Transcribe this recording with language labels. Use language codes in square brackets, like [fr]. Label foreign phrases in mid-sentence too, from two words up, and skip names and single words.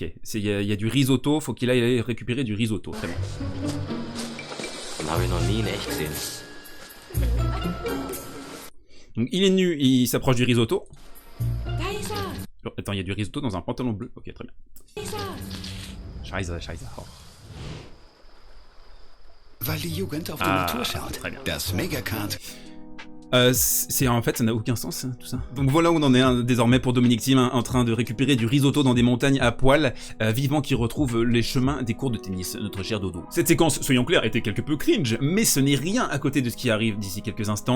[fr] Il y a du risotto, faut qu'il aille récupérer du risotto, très bien. Donc il est nu, il s'approche du risotto. Attends, il y a du risotto dans un pantalon bleu. Ok, très bien. [de] Scheiße. Oh. Weil die Jugend auf die Natur schaut. Das Megakart. [fr] En fait, ça n'a aucun sens, tout ça. Donc voilà où on en est désormais pour Dominic Thiem, en train de récupérer du risotto dans des montagnes à poil, vivant qu'il retrouve les chemins des cours de tennis, notre cher Dodo. Cette séquence, soyons clairs, était quelque peu cringe, mais ce n'est rien à côté de ce qui arrive d'ici quelques instants.